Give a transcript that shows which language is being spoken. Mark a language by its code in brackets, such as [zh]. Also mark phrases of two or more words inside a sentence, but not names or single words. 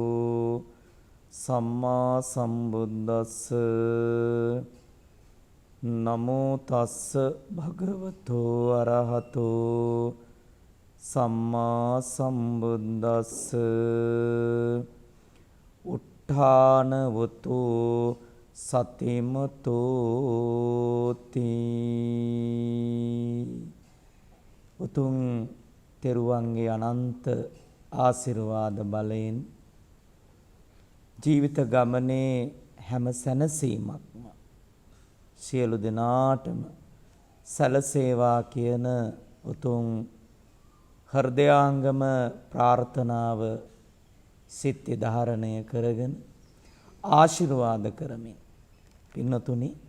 [pi] සම්මා සම්බුද්දස්ස නමෝ තස්ස භගවතු අරහතු සම්මා සම්බුද්දස්ස උත්ථානවතු සතිමතෝති. [si] උතුම් තෙරුවන්ගේ අනන්ත ආශිර්වාද බලයෙන් ජීවිත ගමනේ හැම සැනසීමක්ම සියලු දෙනාටම සැලසේවා කියන උතුම් හෘදයාංගම ප්‍රාර්ථනාව සිත් ධාරණය කරගෙන ආශිර්වාද කරමින් පින්නතුනි,